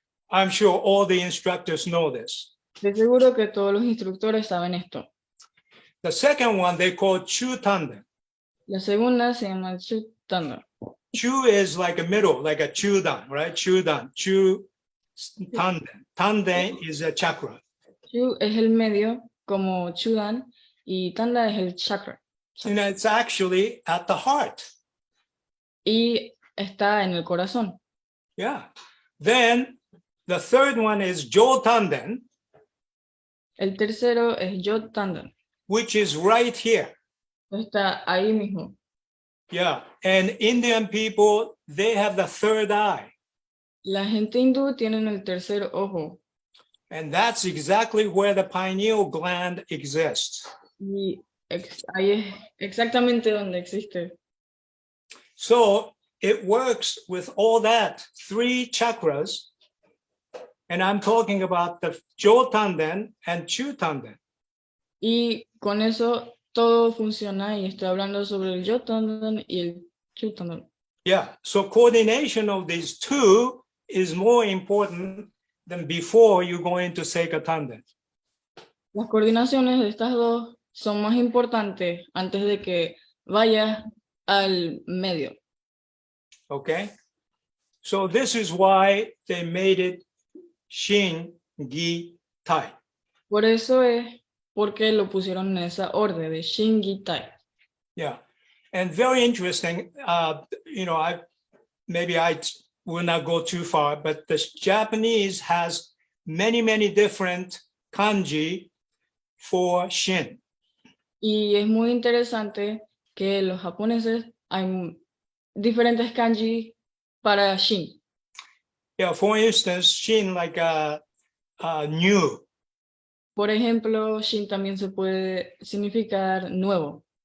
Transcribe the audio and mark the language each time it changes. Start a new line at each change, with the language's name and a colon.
English: I'm sure all the instructors know this.
Spanish: Estoy seguro que todos los instructores saben esto.
English: The second one they call Chu Tanden.
Spanish: La segunda se llama Shutanda.
English: Chu is like a middle, like a chudan, right? Chudan, Chu Tanden. Tanden is a chakra.
Spanish: Shu es el medio, como Chudan, y Tanda es el chakra.
English: And it's actually at the heart.
Spanish: Y está en el corazón.
English: Yeah. Then the third one is Jo Tanden,
Spanish: El tercero es Yotanda.
English: which is right here.
Spanish: Está ahí mismo.
English: Yeah. And Indian people, they have the third eye.
Spanish: La gente hindú tiene el tercer ojo.
English: And that's exactly where the pineal gland exists.
Spanish: Y ahí es exactamente donde existe.
English: So it works with all that, three chakras. And I'm talking about the Jo Tanden and Chu Tanden.
Spanish: Y con eso todo funciona y estoy hablando sobre el Yotanda y el Chutanda.
English: Yeah. So coordination of these two is more important than before you go into Seika Tanden.
Spanish: Las coordinaciones de estas dos son más importantes antes de que vayas al medio.
English: Okay. So this is why they made it Shin Gi Tai.
Spanish: Por eso es porque lo pusieron en esa orden de Shin Gi Tai.
English: Yeah. And very interesting, you know, I will not go too far, but the Japanese has many, many different kanji for Shin.
Spanish: Y es muy interesante que los japoneses hay diferentes kanji para Shin.
English: Yeah, for instance, Shin like new.
Spanish: Por ejemplo, Shin también se puede significar nuevo.